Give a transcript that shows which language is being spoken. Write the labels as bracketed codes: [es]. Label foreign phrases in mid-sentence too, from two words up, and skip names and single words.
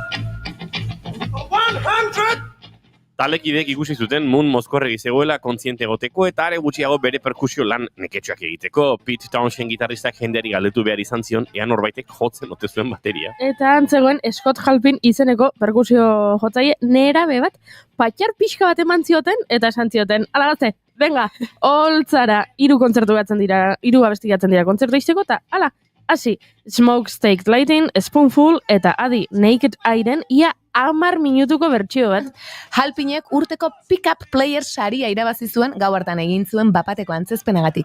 [eu] 100. Talekidek ikusi zuten Moon mozkorregi zegoela kontziente egoteko eta are gutxiago bere perkusio lan neketxoak egiteko. Pete Townshend gitarristak jendeari galdetu behar izan zion, ea norbaitek jotzen ote zuen bateria. Eta antzegoen Scott Halpin izeneko perkusio jotzaile nerabe bat patxar pixka bat eman zioten eta esan zioten, ala gazte, venga, holtzara 3 kontzertu gatzen dira, 3 abesti gatzen dira kontzertu izteko eta ala, hasi, Smokestack Lighting, Spoonful eta adi Naked Eyeren ia 10 minutuko bertsio bat. Halpinek urteko [en] pick-up player [eu] saria irabazi zuen gau hartan egin zuen bapateko antzezpenagatik.